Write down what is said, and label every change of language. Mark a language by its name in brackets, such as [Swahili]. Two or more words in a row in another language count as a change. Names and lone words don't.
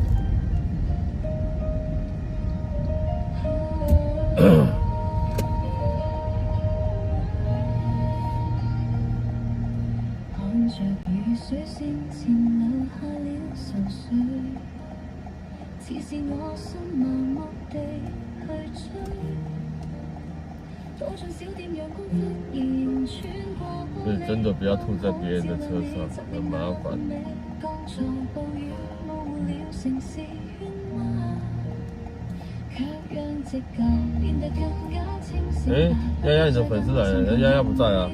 [Chinese] 看着雨水聲前留下了愁緒，似是我心盲目地去追，走進小店陽光忽然穿過，所以真的不要吐在別人的車上，很麻煩。剛才暴雨模糊了城市喧譁，卻讓直覺變得更加清晰。丫丫，你的粉絲來了，丫丫不在啊？